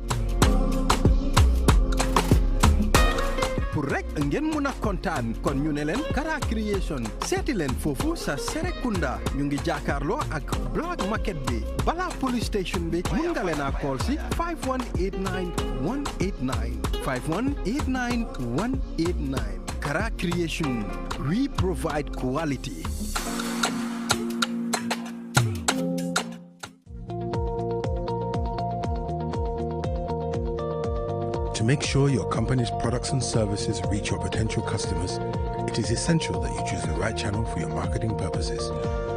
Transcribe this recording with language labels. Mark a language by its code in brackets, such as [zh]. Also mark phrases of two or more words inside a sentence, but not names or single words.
[wo] Pour rek ngeen mëna kontaan kon ñu ne leen Kara Creation seeti leen foofu sa Serekunda ñu ngi jàkkaarloo ak Black Market bi bala [en] police station [wo] bi mën nga leen a call si 5189189 5189189 Kara Creation, [en] we provide quality. To make sure your company's products and services reach your potential customers, it is essential that you choose the right channel for your marketing purposes.